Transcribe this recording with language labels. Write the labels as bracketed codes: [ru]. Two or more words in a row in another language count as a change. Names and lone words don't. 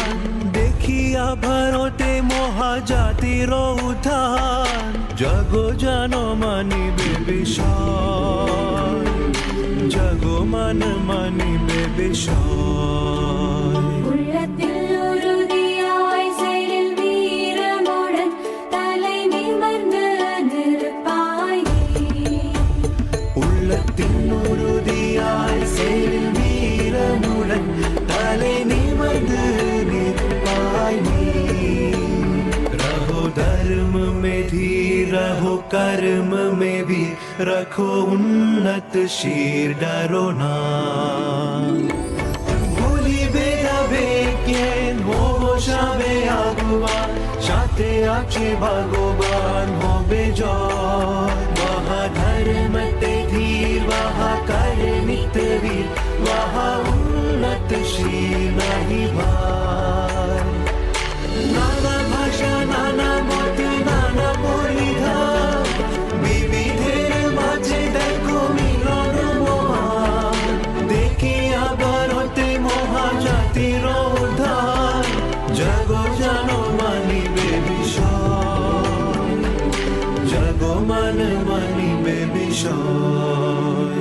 [bn] দেখিয়া ভারতে মহাজাতির উত্থান, জগ জন মানিবে বিষয়, জগ মান মানিবে বিষয়। [ta] உள்ளத்தினுறுதியாய் சேரில் வீரமுடன் தலை நிமிர்ந்து நிற்பாய் நீ। [hi] रहो धर्म में धीर, रहो कर्म में वीर, रखो उन्नत शीर, डरो ना। [bn] ভুলিবে যাবে জ্ঞান, হব সবে আগুয়ান, সাথে আছে ভগবান হবে জয়। [hi] वहाँ धर्म ते धीर, वहाँ कर्मित वीर, वहाँ उन्नत शीर नहीं भार। [bn] নানা ভাষা নানা মত নানা পরিধান, বিবিধের মাঝে দেখো মিলন মহান। দেখিয়া ভারতে মহাজাতির উদ্ধার, জগ জন মানিবে বিষয়, জগ মান মানিবে বিষয়।